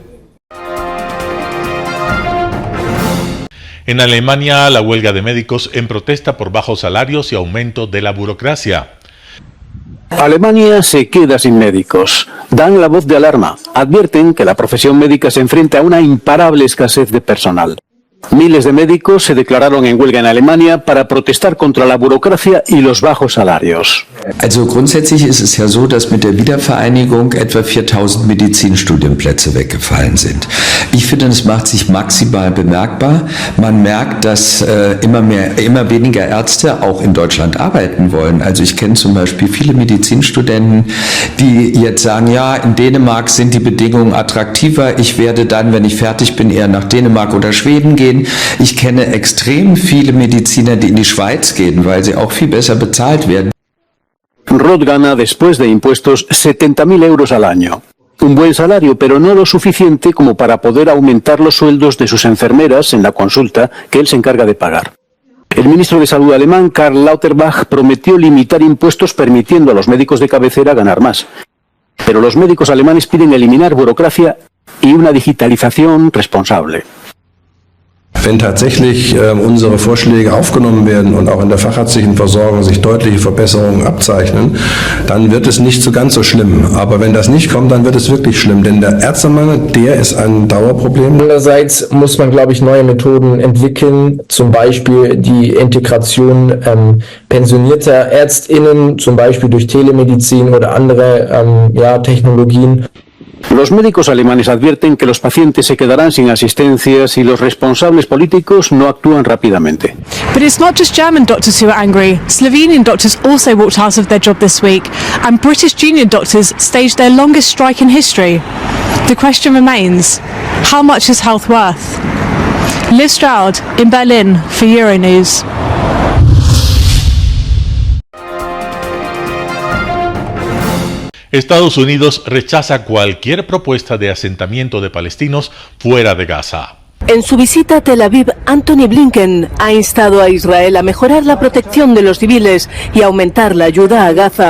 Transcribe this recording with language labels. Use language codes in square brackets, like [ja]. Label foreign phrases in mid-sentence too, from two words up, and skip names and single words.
[es] En Alemania, la huelga de médicos en protesta por bajos salarios y aumento de la burocracia. Alemania se queda sin médicos. Dan la voz de alarma. Advierten que la profesión médica se enfrenta a una imparable escasez de personal. Miles de médicos se declararon en huelga en Alemania para protestar contra la burocracia y los bajos salarios. [de] Also grundsätzlich ist es ja so, dass mit der Wiedervereinigung etwa 4.000 Medizinstudienplätze weggefallen sind. Ich finde, das macht sich maximal bemerkbar. Man merkt, dass immer weniger Ärzte auch in Deutschland arbeiten wollen. Also ich kenne zum Beispiel viele Medizinstudenten, die jetzt sagen, ja, in Dänemark sind die Bedingungen attraktiver. Ich werde dann, wenn ich fertig bin, eher nach Dänemark oder Schweden gehen. Ich kenne extrem viele Mediziner, die in die Schweiz gehen, weil sie auch viel besser bezahlt werden. [es] Roth gana después de impuestos 70.000 euros al año. Un buen salario, pero no lo suficiente como para poder aumentar los sueldos de sus enfermeras en la consulta que él se encarga de pagar. El ministro de Salud alemán, Karl Lauterbach, prometió limitar impuestos permitiendo a los médicos de cabecera ganar más. Pero los médicos alemanes piden eliminar burocracia y una digitalización responsable. [de] Wenn tatsächlich unsere Vorschläge aufgenommen werden und auch in der fachärztlichen Versorgung sich deutliche Verbesserungen abzeichnen, dann wird es nicht so ganz so schlimm. Aber wenn das nicht kommt, dann wird es wirklich schlimm, denn der Ärztemangel, der ist ein Dauerproblem. Andererseits muss man, glaube ich, neue Methoden entwickeln, zum Beispiel die Integration pensionierter ÄrztInnen, zum Beispiel durch Telemedizin oder andere Technologien. [es] Los médicos alemanes advierten que los pacientes se quedarán sin asistencia si los responsables políticos no actúan rápidamente. [en] But it's not just German doctors who are angry. Slovenian doctors also walked out of their job this week, and British junior doctors staged their longest strike in history. The question remains, how much is health worth? Liv Stroud in Berlin for Euronews. [es] Estados Unidos rechaza cualquier propuesta de asentamiento de palestinos fuera de Gaza. En su visita a Tel Aviv, Antony Blinken ha instado a Israel a mejorar la protección de los civiles y aumentar la ayuda a Gaza.